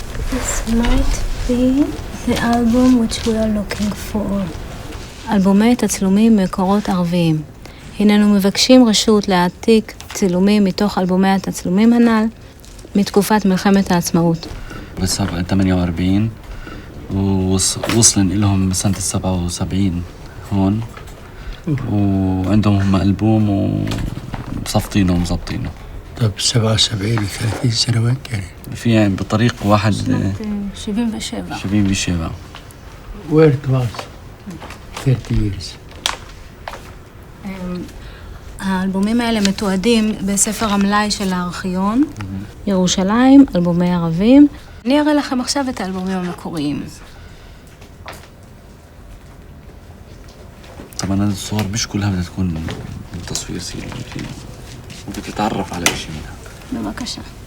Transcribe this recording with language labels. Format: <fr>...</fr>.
<en>This might be the album which we are looking for.</en> <he>אלבומי תצלומים מקורות ערביים. הננו מבקשים רשות להעתיק צילומים מתוך אלבומי התצלומים הנ"ל מתקופת מלחמת העצמאות.</he> <ar>بالسابق 48 ووصلن لهم سنة 77 هون، وعندهم هم ألبوم ومصفطينه ومزبطينه. طب 77 و30 سنة وين كان؟ في يعني بطريق واحد 77.</ar> <en>Where it was 30 years.</en> <he>האלבומים האלה מתועדים בספר המלאי של הארכיון, ירושלים, אלבומי ערבים. אני אראה לכם עכשיו את האלבומים המקוריים.</he> <ar>طبعا هذه الصور مش كلها بدها تكون تصوير سينمائي، ممكن تتعرف على شيء منها. ببكشة.</ar>